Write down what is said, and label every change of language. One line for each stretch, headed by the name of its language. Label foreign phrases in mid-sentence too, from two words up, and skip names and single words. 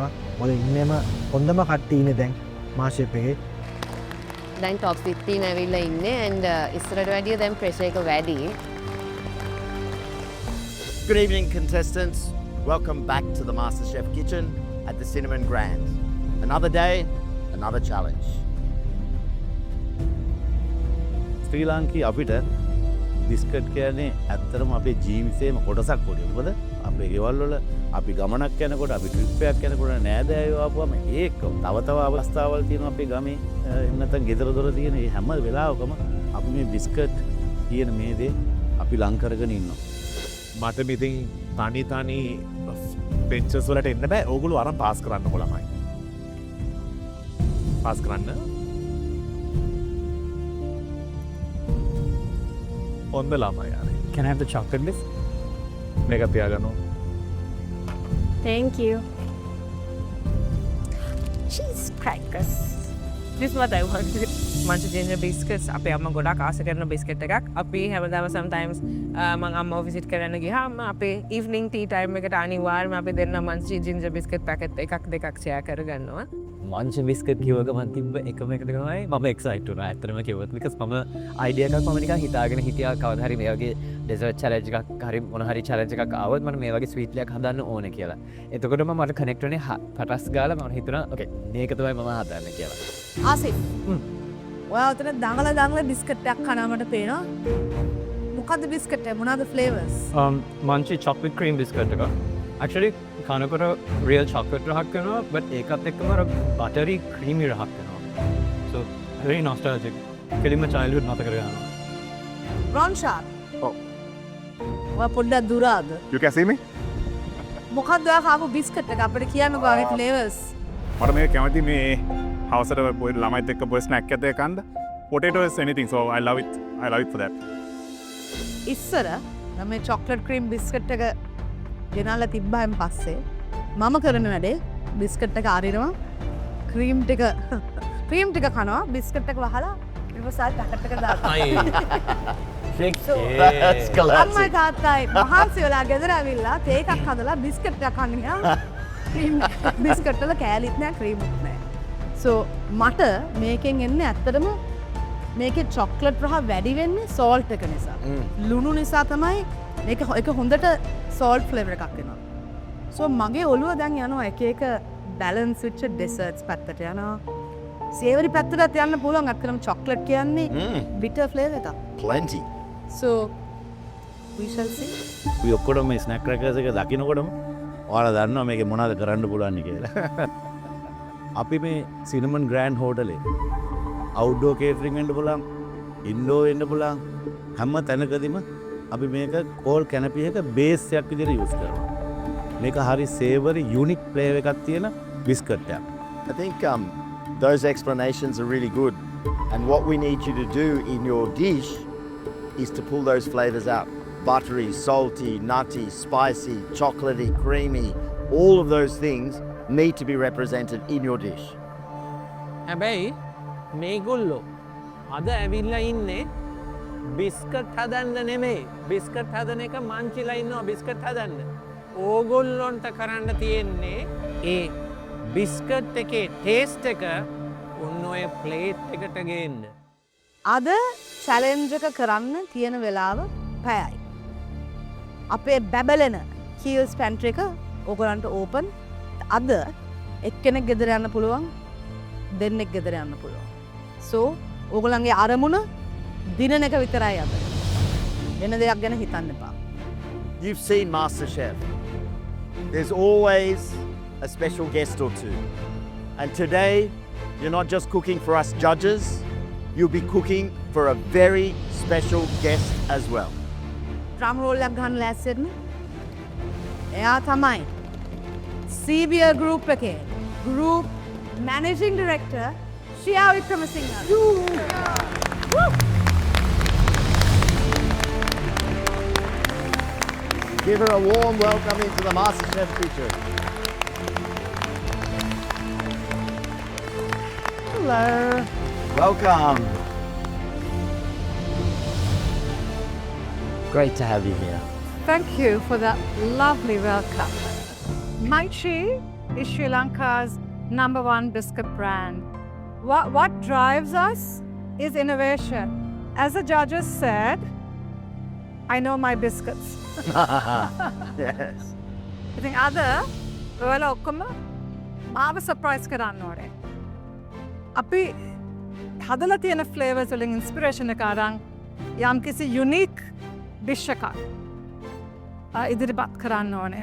Sinhala: මොකද ඉන්නේම හොඳම කට්ටිය ඉන්නේ දැන් මාෂෙප් එකේ. දැන් top 15 ඇවිල්ලා ඉන්නේ and ඉස්සරට වැඩිය දැන් ප්‍රෙෂර් එක වැඩි.
English: Good evening contestants. Welcome back to the MasterChef kitchen at the Cinnamon Grand. Another day, another challenge.
Sinhala: ශ්‍රී ලාංකී අපිට බිස්කට් කියන්නේ ඇත්තටම අපේ ජීවිතේම කොටසක් වගේ. මොකද අපේ ගෙවල් වල අපි ගමනක් යනකොට අපි ට්‍රිප් එකක් යනකොට නෑදෑයෝ ආපුවම ඒක තව අවස්ථාවල් තියෙනවා අපේ ගමේ එහෙම නැත්නම් ගෙදර දොර තියෙන මේ හැම වෙලාවකම අපි මේ බිස්කට් කියන මේ දේ අපි ලං කරගෙන ඉන්නවා. මට ඉතින් තනි බෙන්චස් වලට එන්න බෑ. ඕගොල්ලෝ අරන් පාස් කරන්නකො ළමයි. පාස් කරන්න. ඔන්න ළමයි යාරේ.
English: Can I have the chocolate please?
Sinhala: මේක තියාගන්න.
English: Thank you. Cheese crackers. This is what I want. Munch ginger biscuits.
Sinhala: අපේ අම්මා ගොඩක් ආස කරන බිස්කට් එකක්. අපි හැමදාම sometimes මම අම්මව විසිට් කරන්න ගියාම අපේ
English: evening tea time
Sinhala: එකට අනිවාර්යයෙන්ම අපි දෙන්න
English: munch ginger biscuit packet
Sinhala: එකක් දෙකක් share කරගන්නවා. මංච බිස්කට් කිව්ව ගමන් තිබ්බ එකම එකට තමයි මම එක්සයිට් වුණා. ඇත්තටම කිව්වොත් because මම අයිඩියා එකක් මම නිකන් හිතාගෙන හිටියා කවදා හරි මේ වගේ
English: dessert challenge
Sinhala: එකක් හරි මොන හරි චැලෙන්ජ් එකක් ආවොත් මම මේ වගේ ස්වීට් එකක් හදන්න ඕනේ කියලා. එතකොටම මට කනෙක්ට් වුණේ පටස් ගාලා මම හිතුණා ඕකේ මේක තමයි මම හදන්න කියලා. ආසිෆ්. ඔයා උතන දඟල බිස්කට් එකක් කනවා මට පේනවා. මොකද්ද බිස්කට් එක? මොනවාද flavors? මංචි
English: chocolate cream biscuit
Sinhala: එක. Actually කනකොට
English: real chocolate
Sinhala: රහක් වෙනවා but ඒකත් එක්කම අර
English: buttery creamy
Sinhala: රහක් වෙනවා.
English: So very nostalgic.
Sinhala: කෙලින්ම childhood මතක කරගන්නවා. Ronsha. ඔව්. ඔයා පොඩ්ඩක් දුරාද?
English: You can see me?
Sinhala: මොකක්ද ඔයා කාපු බිස්කට් එක අපිට කියන්නකෝ ආගේ flavors. මට මේ කැමති මේ හවසට පොඩි ළමයිත් එක්ක පොඩි ස්නැක් එකක් කන්න.
English: Potato is anything so I love it. I love it for that.
Sinhala: ඉස්සර මම මේ
English: chocolate cream
Sinhala: බිස්කට් එක ගෙනල්ලා තිබ්බායින් පස්සේ මම කරන වැඩේ බිස්කට් එක අරිනවා ක්‍රීම් ටික කනවා බිස්කට් එක වහලා ඉවසාල් පැකට් එක දාලා.
English: That's classic.
Sinhala: අම්මයි තාත්තයි මහන්සි වෙලා ගෙදර ඇවිල්ලා තේ එකක් හදලා බිස්කට් එකක් කන්න ගියා. ක්‍රීම් බිස්කට් වල කෑලිත් නෑ ක්‍රීමුත් නෑ. So මට මේකෙන් එන්නේ ඇත්තටම මේකේ චොක්ලට් රහ වැඩි වෙන්නේ සෝල්ට් එක නිසා. ලුණු නිසා තමයි මේක එක හොඳට
English: salt flavour
Sinhala: එකක් එනවා. So මගේ ඔළුව දැන් යනවා එක එක බැලන්ස් වෙච්ච ඩෙසර්ට්ස් පැත්තට යනවා. සේවරි පැත්තට යන්න පුළුවන්. අක්කරම චොක්ලට් කියන්නේ
English: bitter flavour
Sinhala: එකක්.
English: Plenty. So we shall see.
Sinhala: අපි ඔක්කොටම මේ
English: snack crackers
Sinhala: එක දකින්නකොටම ඔයාලා දන්නවා මේකේ මොනවද කරන්න පුළුවන් කියලා. අපි මේ සිනමන් ග්‍රෑන්ඩ් හෝටලේ
English: outdoor catering
Sinhala: වෙන්න පුළුවන්, ඉන්ඩෝර් වෙන්න පුළුවන් හැම තැනකදීම අපි මේක
English: cold canapé
Sinhala: එක බේස් එකක් විදිහට යූස් කරනවා. මේක හරි
English: savoury unique flavour
Sinhala: එකක් තියෙන බිස්කට් එකක්.
English: I think those explanations are really good. And what we need you to do in your dish is to pull those flavors out. Buttery, salty, nutty, spicy, chocolatey, creamy. All of those things need to be represented in your dish.
Sinhala: හැබැයි මේගොල්ලෝ අද ඇවිල්ලා ඉන්නේ බිස්කට් හදන්න නෙමෙයි. බිස්කට් හදන එක මංචිලා ඉන්නවා බිස්කට් හදන්න. ඕගොල්ලොන්ට කරන්න තියෙන්නේ ඒ බිස්කට් එකේ ටේස්ට් එක ඔන්න ඔය ප්ලේට් එකට ගේන්න. අද චැලෙන්ජ් එක කරන්න තියෙන වෙලාව පැයයි. අපේ බැබලෙන කීල්ස් පැන්ට්‍රි එක ඕගොල්ලන්ට ඕපන්. අද එක්කෙනෙක් ගෙදර යන්න පුළුවන්, දෙන්නෙක් ගෙදර යන්න පුළුවන්. So ඕගොල්ලන්ගේ අරමුණ දිනන එක විතරයි අද. වෙන දෙයක් ගැන හිතන්න එපා.
English: You've seen MasterChef. There's always a special guest or two. And today, you're not just cooking for us judges, you'll be cooking for a very special guest as well. drum roll
Sinhala: එකක් ගන්න ලෑස්ති වෙන්න. එයා තමයි CBL Group එකේ
English: Group Managing Director
Sinhala: ශ්‍රියා වික්‍රමසිංහ.
English: Give her a warm welcome into the MasterChef kitchen. Hello. Welcome. Great to have you here. Thank you for that lovely welcome. Maichi is Sri Lanka's #1 biscuit brand. What drives us is innovation. As the judges said, I know my biscuits. Yes.
Sinhala: ඉතින් අද ඔයාලා ඔක්කොම මාව සර්ප්‍රයිස් කරන්න ඕනේ. අපි හදලා තියෙන ෆ්ලේවර්ස් වලින් ඉන්ස්පිරේෂන් එක අරන් යම්කිසි
English: unique dish
Sinhala: එකක් ඉදිරිපත් කරන්න ඕනේ.